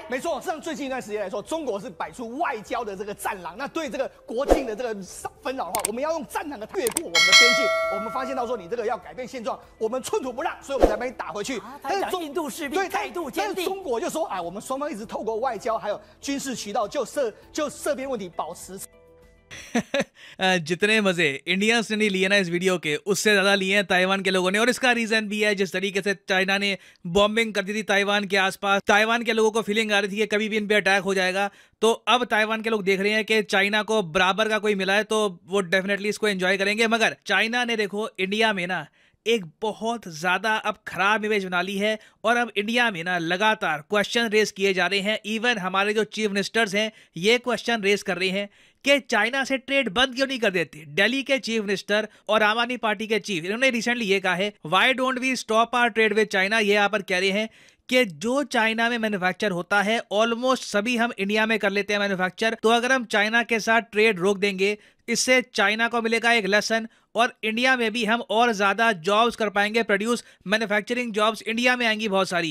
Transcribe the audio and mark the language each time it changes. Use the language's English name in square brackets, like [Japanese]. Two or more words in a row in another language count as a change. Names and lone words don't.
[Chinese] 没错，像最近一段时间来说，中国是摆出外交的这个战狼，那对这个国境的这个纷扰的话，我们要用战狼的越过我们的边境。我们发现到说，你这个要改变现状，我们寸土不让，所以我们才把你打回去。但是印度士兵态度坚定，但是中国就说，哎，我们双方一直透过外交还有军事渠道，就涉边问题保持。 [Hindi] जितने मजे इंडियंस ने नहीं लिए ना इस वीडियो के, उससे ज्यादा लिए हैं ताइवान के लोगों ने। और इसका रीजन भी है, जिस तरीके से चाइना ने बॉम्बिंग कर दी थी ताइवान के आसपास, ताइवान के लोगों को फीलिंग आ रही थी कि कभी भी इन पे अटैक हो जाएगा। तो अब ताइवान के लोग देख रहे हैं कि चाइना को बराबर का कोई मिला है तो वो डेफिनेटली इसको एंजॉय करेंगे। मगर चाइना ने देखो इंडिया में ना एक बहुत ज्यादा अब खराब इमेज बना ली है और अब इंडिया में ना लगातार [English] question raise [Hindi] किए जा रहे हैं। इवन हमारे जो [English] chief ministers [Hindi] हैं ये [English] question raise [Hindi] कर रहे हैं कि चाइना से ट्रेड बंद क्यों नहीं कर देते। दिल्ली के [English] chief minister [Hindi] और आम आदमी पार्टी के चीफ, इन्होंने रिसेंटली ये कहा है, [English] Why don't we stop our trade with China. [Hindi] ये यहाँ पर कह रहे हैं कि जो चाइना में मैन्युफैक्चर होता है ऑलमोस्ट सभी हम इंडिया में कर लेते हैं मैन्युफैक्चर। तो अगर हम चाइना के साथ ट्रेड रोक देंगे, इससे चाइना को मिलेगा एक लेसन और इंडिया में भी हम और ज्यादा जॉब्स कर पाएंगे प्रोड्यूस, [English] manufacturing jobs [Hindi] इंडिया में आएंगी बहुत सारी।